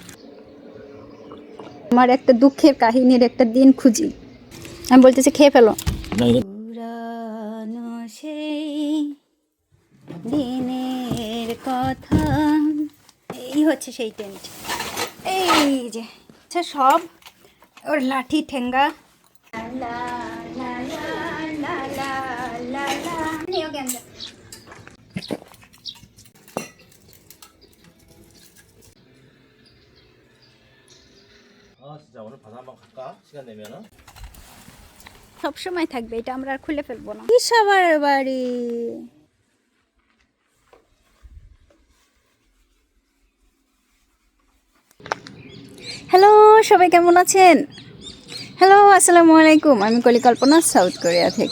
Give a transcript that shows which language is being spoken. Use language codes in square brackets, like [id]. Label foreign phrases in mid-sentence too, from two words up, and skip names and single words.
[bn] আমার একটা দুঃখের কাহিনীর একটা দিন খুঁজি, আমি বলতেছি খেয়ে ফেলো। পুরানো সেই দিনের কথা, এই হচ্ছে সেই টেন্ট। এই যে আচ্ছা, সব ওর লাঠি ঠেঙ্গা। [ko] 진짜 오늘 바다 한번 갈까? 시간 되면은? [bn] সব সময় থাকবে এটা, আমরা আর খুলে ফেলবো না। কি সবার বাড়ি? হ্যালো, সবাই কেমন আছেন? হ্যালো, [ar] السلام عليكم. [bn] আমি কলিকল্পনা, সাউথ কোরিয়া থেকে।